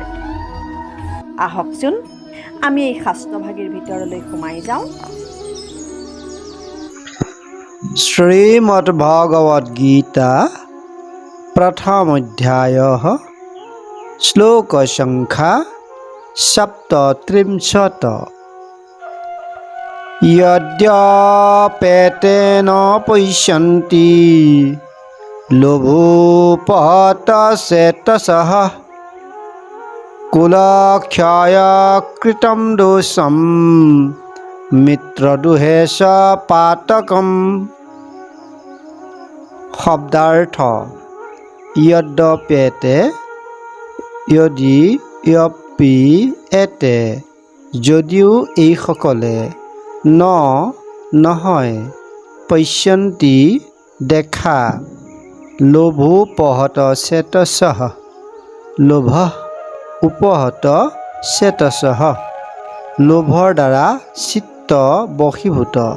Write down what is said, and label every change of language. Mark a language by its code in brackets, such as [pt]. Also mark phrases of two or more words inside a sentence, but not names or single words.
[as] আহকচোন আমি এই শাস্ত্ৰভাগীৰ ভিতৰলৈ সোমাই যাওঁ। শ্ৰীমদ ভগৱত গীতা প্ৰথম অধ্যায় শ্লোক সংখ্যা ৩৭। [sa] यद्यपेतेन पश्यन्ति लोभोपहतचेतसः कुलक्षयकृतं दोषं मित्रदोषे च पातकम्। [as] শব্দাৰ্থ [sa] यद्यपेते यदि यপি [as] এতে যদিও এইসকলে নহয় পশ্যন্তি দেখা [sa] লোভোপহত চেতসঃ লোভ উপহত চেতসঃ [as] লোভৰ দ্বাৰা চিত্ত বশীভূত